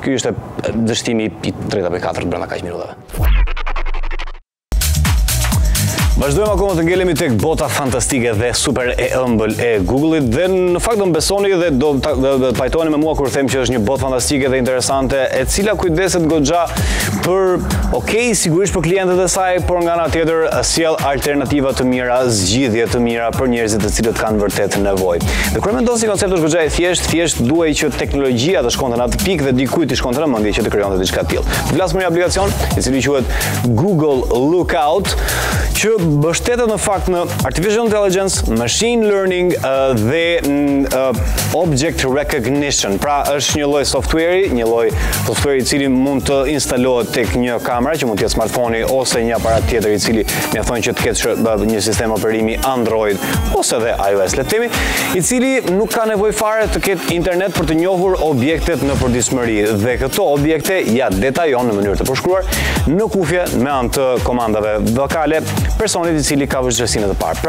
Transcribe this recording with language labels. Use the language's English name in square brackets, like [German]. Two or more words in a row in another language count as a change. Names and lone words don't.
[Albanian] Ky ishte dështimi i 3 apo 4 brenda kaq minutave. Vazhdojmë akoma të ngelemi tek bota fantastike dhe super e ëmbël e Google-it dhe në fakt do më besoni dhe do të pajtoheni me mua kur them që është një botë fantastike dhe interesante e cila kujdeset goxha për sigurisht për klientët e saj, por nga ana tjetër sjell alternativa të mira, zgjidhje të mira për njerëzit të cilët kanë vërtet nevojë. Dhe kur mendon si koncept është goxha e thjesht duhej që teknologjia të shkonte në atë pikë dhe dikujt të shkonte në mendje që të krijonte diçka të tillë. Flas për një aplikacion i cili quhet Google Lookout që mbështetet në fakt në [English] artificial intelligence, machine learning [Albanian] dhe [English] object recognition. [Albanian] Pra është një lloj software i cili mund të instalohet tek një kamera që mund të jetë smartphone ose një aparat tjetër i cili mjafton që të ketë një sistem operimi Android ose dhe iOS, le të themi, i cili nuk ka nevojë fare të ketë internet për të njohur objektet në përditshmëri dhe këto objekte ja detajon në mënyrë të përshkruar në kufje me anë të komandave vokale personit i cili ka vështirësinë të parë.